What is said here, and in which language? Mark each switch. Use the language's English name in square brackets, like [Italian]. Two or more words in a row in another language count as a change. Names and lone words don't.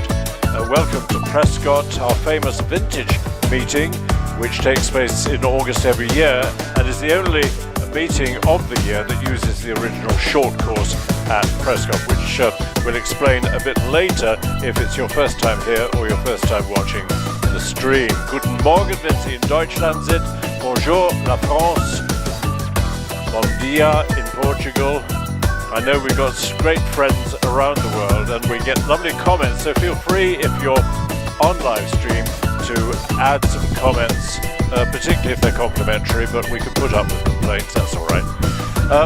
[English] Welcome to Prescott, our famous vintage meeting, which takes place in August every year, and is the only meeting of the year that uses the original short course at Prescott, which we'll explain a bit later if it's your first time here or your first time watching the stream. [German] Guten Morgen, wenn Sie in Deutschland sind. [French] Bonjour, la France. [Portuguese] Bon dia [French] in Portugal. [English] I know we've got great friends around the world and we get lovely comments, so feel free if you're on live stream to add some comments, particularly if they're complimentary, but we can put up with complaints, that's all right.